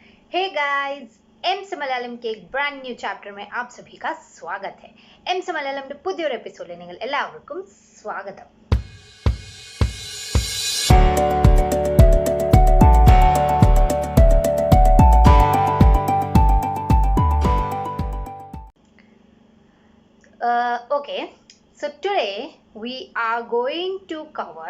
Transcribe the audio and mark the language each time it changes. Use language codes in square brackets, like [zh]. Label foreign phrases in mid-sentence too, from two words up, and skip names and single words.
[en] hey guys, [hi] एम से मलयालम के एक [en] brand new chapter [hi] में आप सभी का स्वागत है. [ml] എം സെ മലയാളമിന്റെ പുതിയൊരു എപ്പിസോഡിൽ നിങ്ങൾ എല്ലാവർക്കും സ്വാഗതം. [en] Okay, so today we are going to cover.